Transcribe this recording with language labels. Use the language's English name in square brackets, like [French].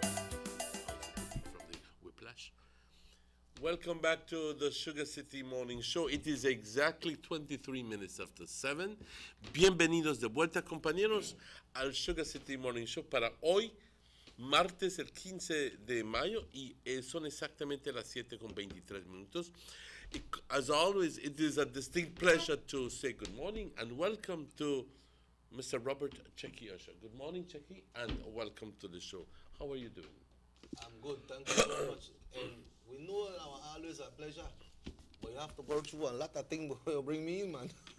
[English] From the whiplash. Welcome back to the Sugar City Morning Show. It is exactly 23 minutes after 7. [Spanish] Bienvenidos de vuelta, compañeros, al Sugar City Morning Show para hoy, martes el 15 de mayo, y son exactamente las 7:23. [English] As always, it is a distinct pleasure to say good morning and welcome to Mr. Robert Checky Usher. Good morning, Checky, and welcome to the show. How are you doing? I'm good, thank you very much. And we know it's always a pleasure, but you have to go through a lot of things before you bring me in, man.